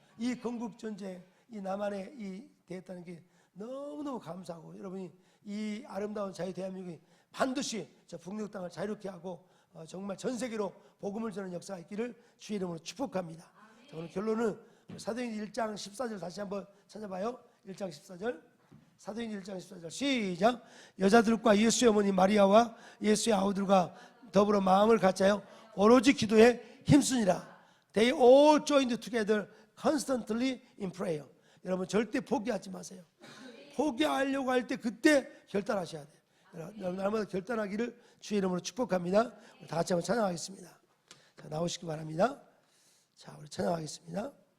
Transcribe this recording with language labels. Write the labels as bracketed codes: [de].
[ko] 이 건국 전쟁, 이 남한에 이 대했다는 게 너무너무 감사하고 여러분이 이 아름다운 자유 대한민국이 반드시 저 북녘 땅을 자유롭게 하고 정말 전 세계로 복음을 전하는 역사가 있기를 주의 이름으로 축복합니다. 자, 오늘 결론은 사도행전 1장 14절 다시 한번 찾아봐요. 1장 14절. 사도행전 1장 14절 시작. 여자들과 예수의 어머니 마리아와 예수의 아우들과 더불어 마음을 같이하여 오로지 기도에 힘쓰니라. [en] They all joined together constantly in prayer. [ko] 여러분 절대 포기하지 마세요. 포기하려고 할 때 그때 결단하셔야 돼요. 여러분 날마다 결단하기를 주의 이름으로 축복합니다. 우리 다 같이 한번 찬양하겠습니다. 자, 나오시기 바랍니다. 자, 우리 찬양하겠습니다.